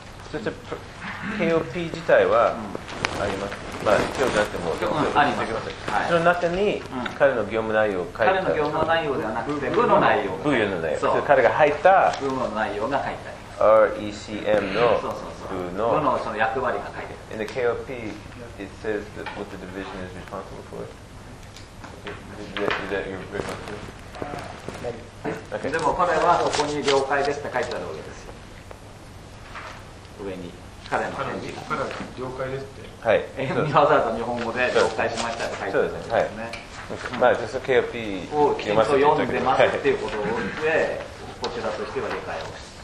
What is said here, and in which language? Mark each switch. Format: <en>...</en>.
<ja>そして KOP 自体はあります、うん、まあ今日じゃなくても、うん、あります、はい、その中に彼の業務内容を書いた、彼の業務内容ではなくて部の内容、部員の内容、そう、彼が入った部の内容が入った RECM の部の その役割が書いてある。</ja> <en>In the KOP, it says that what the division is responsible for. Is that your response? Okay.</en> <ja>でも彼はここに了解ですって書いてあるわけですよ。上に彼の返事が。彼は了解ですって。はい。わざわざ日本語で了解しましたって書いてあるんですね。はい。まあ、</ja> <en>just</en> <ja>KOP をきちんと読んでますっていうことを言って、こちらとしては理解をして。</ja>